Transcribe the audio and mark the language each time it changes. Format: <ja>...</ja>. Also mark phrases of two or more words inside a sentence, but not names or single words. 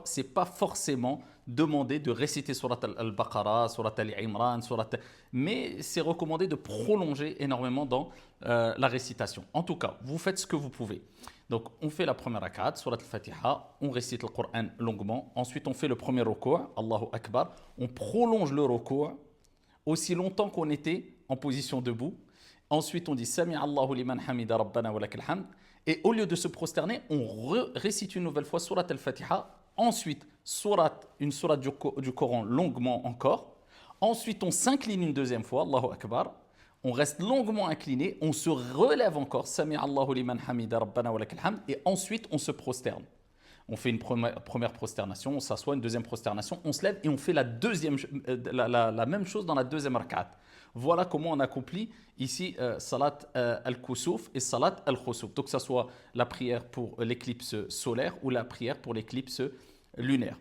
<fr>C'est pas forcément demandé de réciter Surat al-Baqarah, Surat al-Imran, mais c'est recommandé de prolonger énormément dans la récitation. En tout cas, vous faites ce que vous pouvez. Donc on fait la première rak'at, Surat al-Fatiha, on récite le Coran longuement, ensuite on fait le premier ruku',</fr> <ar>الله أكبر,</ar> <fr>on prolonge le ruku' aussi longtemps qu'on était en position debout. Ensuite, on dit</fr> <ar>سمع الله لمن حمده ربنا ولك الحمد.</ar> <fr>Et au lieu de se prosterner, on récite une nouvelle fois Surat al-Fatiha. Ensuite, une surat du Coran longuement encore. Ensuite, on s'incline une deuxième fois,</fr> <ar>الله أكبر.</ar> <fr>on reste longuement incliné, on se relève encore,</fr> <ar>سمع الله لمن حمده ربنا ولك الحمد,</ar> <fr>et ensuite on se prosterne. On fait une première prosternation, on s'assoit, une deuxième prosternation, on se lève et on fait la même chose dans la deuxième rak'at. Voilà comment on accomplit ici</fr> <ar>صلاة الكسوف</ar> <fr>et</fr> <ar>صلاة الخسوف.</ar> <fr>Donc que ce soit la prière pour l'éclipse solaire ou la prière pour l'éclipse lunaire.</fr>